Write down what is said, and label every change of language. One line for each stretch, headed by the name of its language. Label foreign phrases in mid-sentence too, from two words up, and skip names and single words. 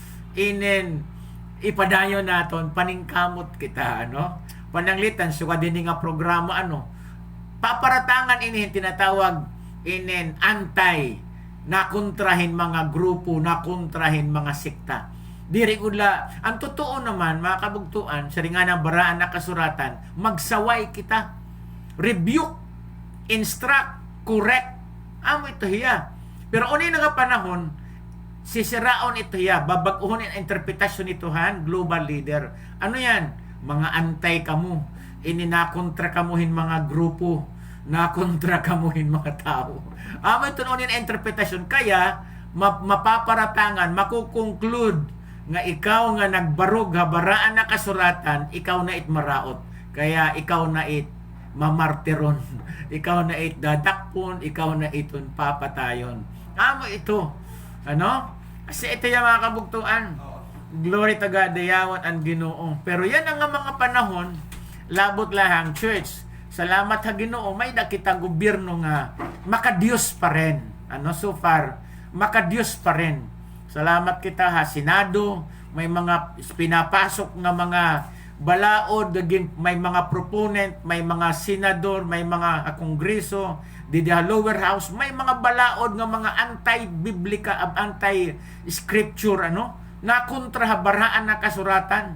Waray: Ipadayon naton, paningkamot kita, pananglitan, suka din nga programa, paparatangan tinatawag, nakontrahin mga grupo, nakontrahin mga sekta. Diri gudla,
Filipino: ang totoo naman,
Waray: mga kabugtuan, sa ringa ng baraan na kasuratan, magsaway kita.
English: Rebuke, instruct, correct.
Waray: Amo ito hiya. Pero unay nga panahon, sisiraon ito hiya, babaguhon ang interpretasyon ito global leader. Ano yan? Mga antay kamo. Nakontra kamuhin mga grupo. Nakontra kamuhin mga tao. Amo ito unay ang interpretasyon. Kaya, mapaparatangan, makukonclude nga ikaw nga nagbarog habaraan na kasuratan, ikaw na maraot. Kaya ikaw na mamartiron. Ikaw na dadakpon, ikaw na iton papatayon. Amo ito. Kasi ito yung mga kabugtuan.
English: Glory to God,
Waray: dayawan ang Ginoo. Pero yan ang mga panahon, labot lahang church. Salamat ha Ginoo, may nakita gobyerno nga makadiyos pa rin. So far, makadiyos pa rin. Salamat kita ha, Senado, may mga pinapasok nga mga balaod, may mga proponent, may mga senador, may mga kongreso,
English: the lower house,
Waray: may mga balaod nga mga
English: anti-biblika, anti-scripture,
Waray: na kontrahabaraan na kasuratan.